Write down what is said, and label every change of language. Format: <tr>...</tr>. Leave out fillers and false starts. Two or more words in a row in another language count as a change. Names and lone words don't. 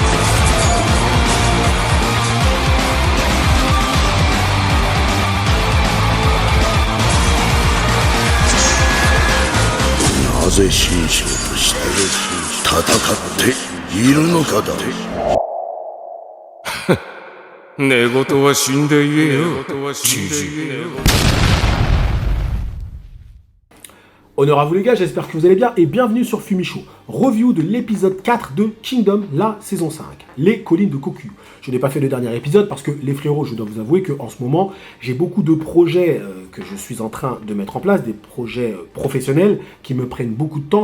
<ja>なぜ神将として戦っているのかだ。寝言は死んで言えよ、じじい。</ja> <fr>Honneur à vous les gars, j'espère que vous allez bien et bienvenue sur Fumicho, review de l'épisode 4 de Kingdom, la saison 5, les collines de Kokuyu. Je n'ai pas fait le dernier épisode parce que les frérots, je dois vous avouer qu'en ce moment, j'ai beaucoup de projets que je suis en train de mettre en place, des projets professionnels qui me prennent beaucoup de temps.</fr>